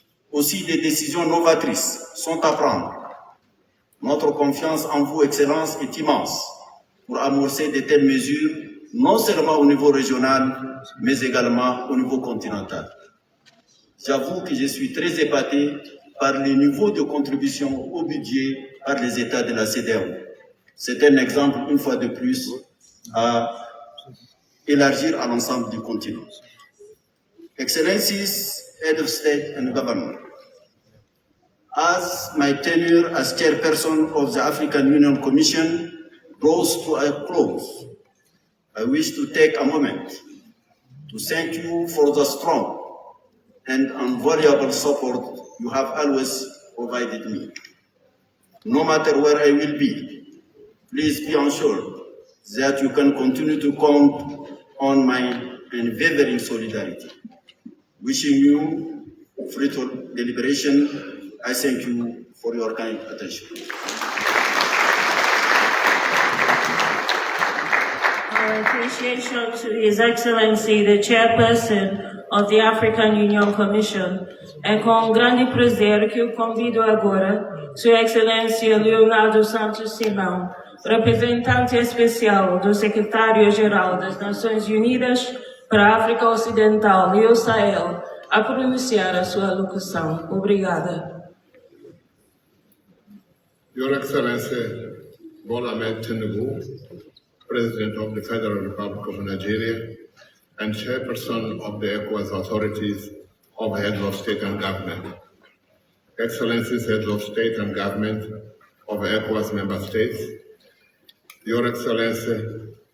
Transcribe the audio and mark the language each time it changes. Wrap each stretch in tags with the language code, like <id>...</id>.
<fr>Aussi, des décisions novatrices sont à prendre. Notre confiance en vous, Excellence, est immense pour amorcer de telles mesures, non seulement au niveau régional, mais également au niveau continental. J'avoue que je suis très épaté par les niveaux de contribution au budget par les États de la CEDEAO. C'est un exemple, une fois de plus, à élargir à l'ensemble du continent.</fr> <en>Excellencies, Head of State and Government, as my tenure as chairperson of the African Union Commission draws to a close, I wish to take a moment to thank you for the strong and invaluable support you have always provided me. No matter where I will be, please be assured that you can continue to count on my unwavering solidarity. Wishing you fruitful deliberation. I thank you for your kind attention. Our appreciation to His Excellency, the Chairperson of the African Union Commission.</en> <pt>É com grande prazer que eu convido agora Sua Excelência Leonardo Santos Simão, representante especial do Secretário-Geral das Nações Unidas para a África Ocidental e o Sahel, a pronunciar a sua alocução. Obrigada.</pt> <en>Your Excellency Bola Ahmed Tinubu, President of the Federal Republic of Nigeria and Chairperson of the ECOWAS authorities of Heads of State and Government, Excellencies, Heads of State and Government of ECOWAS member states, Your Excellency</en>